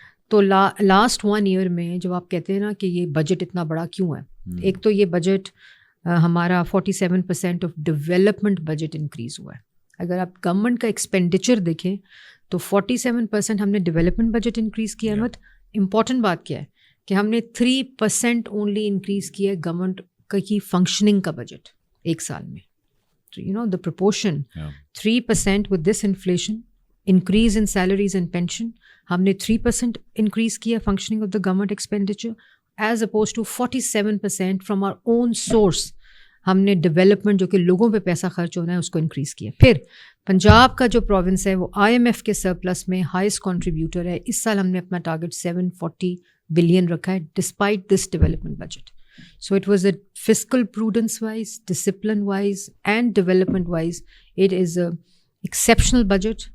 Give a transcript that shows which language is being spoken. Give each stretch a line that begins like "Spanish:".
Urdu: تو last 1 year میں جب آپ کہتے ہیں نا کہ یہ بجٹ اتنا بڑا کیوں ہے, ایک تو یہ بجٹ ہمارا 47% آف ڈیولپمنٹ بجٹ انکریز ہوا ہے. اگر آپ گورنمنٹ کا ایکسپینڈیچر دیکھیں تو 47% ہم نے ڈیولپمنٹ بجٹ انکریز کیا ہے. بٹ امپورٹنٹ بات کیا ہے کہ ہم نے 3% اونلی انکریز کیا ہے گورنمنٹ کی فنکشننگ کا بجٹ ایک سال میں.
English: you know the proportion 3% with this inflation increase in salaries and pension,
Urdu: ہم نے 3% انکریز کیا
English: Functioning of the government expenditure is opposed to 47% from our own source.
Urdu: ہم نے ڈیولپمنٹ جو کہ لوگوں پہ پیسہ خرچ ہونا ہے اس کو انکریز کیا. پھر پنجاب کا جو پروونس ہے وہ IMF کے سرپلس میں ہائیسٹ کنٹریبیوٹر ہے. اس سال ہم نے اپنا ٹارگیٹ 740 بلین رکھا ہے
English: Despite this development budget. So it was a fiscal prudence wise, discipline wise and development wise it is a exceptional budget.